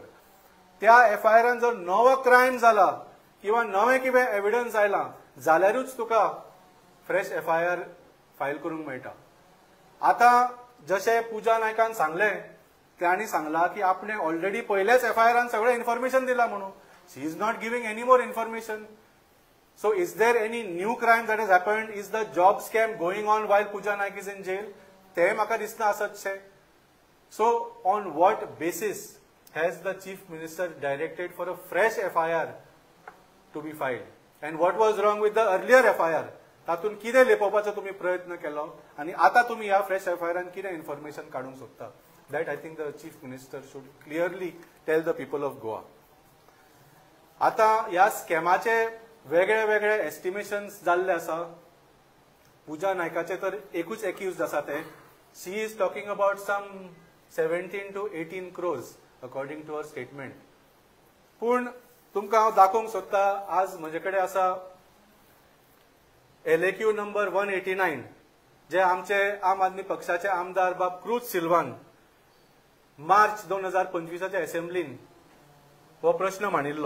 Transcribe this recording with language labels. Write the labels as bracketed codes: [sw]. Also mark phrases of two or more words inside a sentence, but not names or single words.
[kok] त्या FIRान जर नवो क्रायम जाला किंवा नवे कितें एविडन्स आयला जाल्यारूच तुका [en] fresh FIR file [kok] करूंक मेळटा. आता जशें पूजा नायकान सांगले, तांणी सांगला की आपणे ऑलरेडी पयलेच FIRान सगळें इन्फॉर्मेशन दिला म्हणून. [en] She is not giving any more information. So is there any new crime that has happened? Is the job scam going on while Pooja Naik is in jail? [kok] ते म्हाका दिसना आसतशे. [en] So on what basis has the chief minister directed for a fresh FIR to be filed? And what was wrong with the earlier FIR? [kok] तातून कितें लेपोवपाचो तुम्ही प्रयत्न केलो आणि आता तुम्ही ह्या फ्रेश FIRान कितें इन्फॉर्मेशन काढूंक सोदता? [en] That I think the chief minister should clearly tell the people of Goa. [kok] आता ह्या स्कॅमाचे वेगळे वेगळे एस्टिमेशन्स जाल्ले आसा. पूजा नायकाचे तर एकूच एक्युज्ड आसा ते. [en] She is talking about some 17 to 18 crores according to her statement. [kok] पूण तुमकां हांव दाखोवंक सोदता, आज म्हजे कडेन आसा LAQ नंबर 189, जे आमचे आम आदमी पक्षाचे आमदार बाब क्रूज सिल्वान मार्च 2025च्या असेंब्लीन हो प्रश्न मांडिल्लो.